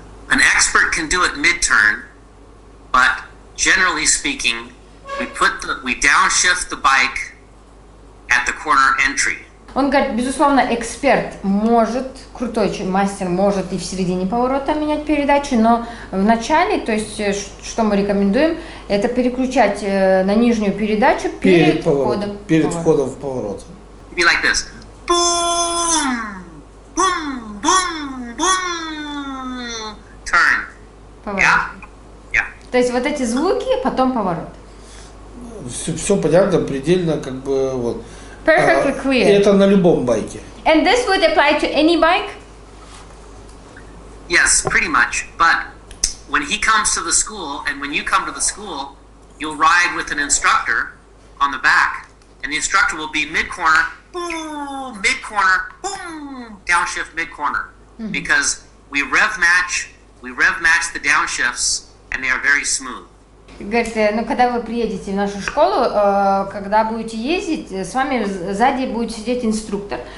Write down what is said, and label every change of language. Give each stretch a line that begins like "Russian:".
English: An expert can do it mid-turn, but generally speaking, we downshift the bike at the corner entry.
Russian: Он говорит, безусловно, эксперт может, крутой мастер может и в середине поворота менять передачи, но в начале, то есть, что мы рекомендуем, это переключать на нижнюю передачу перед входом в поворот.
English: Be like this. Boom! Boom! Boom! Boom! Turn.
Russian: Поворот.
English: Yeah?
Russian: То есть вот эти звуки, потом поворот. Все понятно, предельно как бы вот.
English: Perfectly clear.
Russian: И это на любом байке.
English: And this would apply to any bike? Yes, pretty much. But when he comes to the school, and when you come to the school, you'll ride with an instructor on the back, and the instructor will be mid-corner, boom, mid-corner, boom, downshift mid-corner, because we rev match the downshifts, and they are very smooth.
Russian: Говорит, ну когда вы приедете в нашу школу, когда будете ездить, с вами сзади будет сидеть инструктор.